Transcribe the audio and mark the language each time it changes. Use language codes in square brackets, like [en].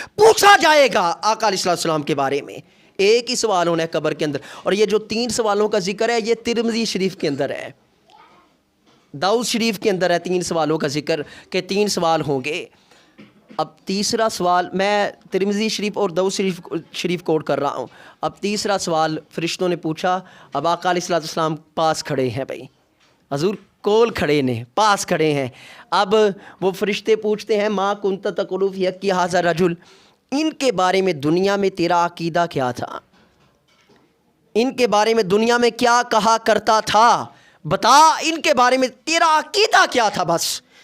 [ur] پوچھا جائے گا آقا علیہ السلام کے بارے میں. ایک ہی سوال ہونا ہے قبر کے اندر, اور یہ جو 3 سوالوں کا ذکر ہے یہ ترمذی شریف کے اندر ہے, داؤد شریف کے اندر ہے 3 سوالوں کا ذکر کہ 3 سوال ہوں گے. اب تیسرا سوال میں ترمذی شریف اور داؤد شریف کوٹ کر رہا ہوں. اب تیسرا سوال فرشتوں نے پوچھا. اب آقا علیہ السلام پاس کھڑے ہیں, بھائی [pa] حضور کول کھڑے نے, [ur] پاس کھڑے ہیں. اب وہ فرشتے پوچھتے ہیں [ar] ما کنت تقول فی حق ھذا الرجل, [ur] ان کے بارے میں دنیا میں تیرا عقیدہ کیا تھا, ان کے بارے میں دنیا میں کیا کہا کرتا تھا, بتا ان کے بارے میں تیرا عقیدہ کیا تھا بس.